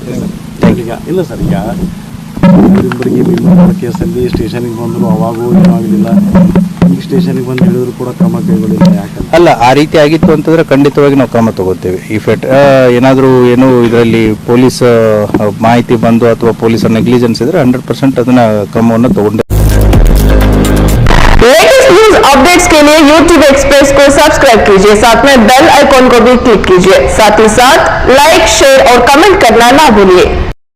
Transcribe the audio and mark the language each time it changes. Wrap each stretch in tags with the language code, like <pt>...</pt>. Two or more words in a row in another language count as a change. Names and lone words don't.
<kn>ಇಲ್ಲ ಸರ್, ಈಗ ಇವರಿಬ್ಬರಿಗೆ ಕೇಸಲ್ಲಿ ಸ್ಟೇಷನಿಗೆ ಬಂದರು, ಅವಾಗೂ ಏನೂ ಆಗಲಿಲ್ಲ. ಈಗ ಸ್ಟೇಷನಿಗೆ ಬಂದು ಹೇಳಿದ್ರು ಕೂಡ ಕ್ರಮ ಕೈಗೊಳ್ಳಿಲ್ಲ. ಯಾಕಂದ್ರೆ ಅಲ್ಲ, ಆ ರೀತಿ ಆಗಿತ್ತು ಅಂತಂದರೆ ಖಂಡಿತವಾಗಿ ನಾವು ಕ್ರಮ ತಗೋತೀವಿ. ಇಫ್ ಏನಾದರೂ ಏನು ಇದರಲ್ಲಿ ಪೊಲೀಸ್ ಮಾಹಿತಿ ಬಂದು ಅಥವಾ ಪೊಲೀಸರ ನೆಗ್ಲಿಜೆನ್ಸ್ ಇದ್ರೆ 100% ಅದನ್ನ ಕ್ರಮವನ್ನು ತಗೊಂಡೆ.</kn> <en>latest news updates</en> <hi>के लिए YouTube एक्सप्रेस को सब्सक्राइब कीजिए, साथ में</hi> <en>bell icon</en> <hi>को भी क्लिक कीजिए। साथ ही साथ</hi> <en>like, share</en> <hi>और कमेंट करना ना भूलिए।</hi>